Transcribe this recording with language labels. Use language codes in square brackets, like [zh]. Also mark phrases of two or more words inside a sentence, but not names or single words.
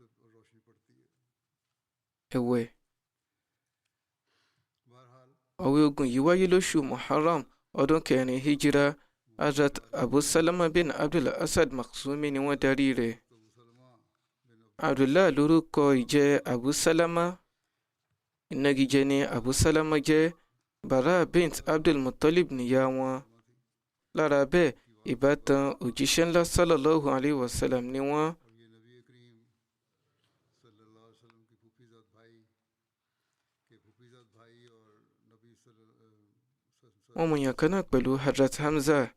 [yo] Ẹ̀wẹ̀, ọ̀wé ogun yìí wáyé lóṣù Muharram ọdún 4 Hijira. Hazrat Abu Salama bin Abdul Asad Makhzumi ni wọ́n darí rẹ̀. Abdullah lórúkọ ìjẹ́ Abu Salama, ìnagijẹ ni Abu Salama jẹ́. Bara bint Abdul Muttalib níyà wọn. Lára bẹ́ẹ̀, ìbátan òjíṣẹ́ ńlá [ar] صلى الله عليه وسلم [yo] ni wọ́n. wọ́n mú yàn kan náà pẹ̀lú Hazrat Hamza.